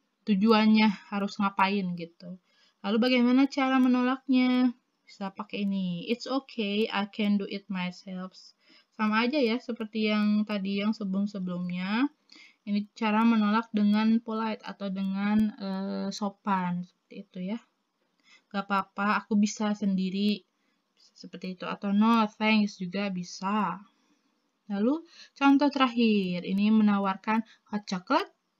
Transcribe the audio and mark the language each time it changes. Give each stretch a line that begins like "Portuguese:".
Indonesian: Tujuannya harus ngapain gitu. Lalu bagaimana cara menolaknya? Bisa pakai ini.
English: It's okay, I can do it myself.
Indonesian: Sama aja ya seperti yang tadi yang sebelum-sebelumnya. Ini cara menolak dengan polite atau dengan sopan seperti itu ya. Gak apa-apa, aku bisa sendiri. Seperti itu. Atau
English: no thanks
Indonesian: juga bisa. Lalu contoh terakhir, ini menawarkan hot chocolate.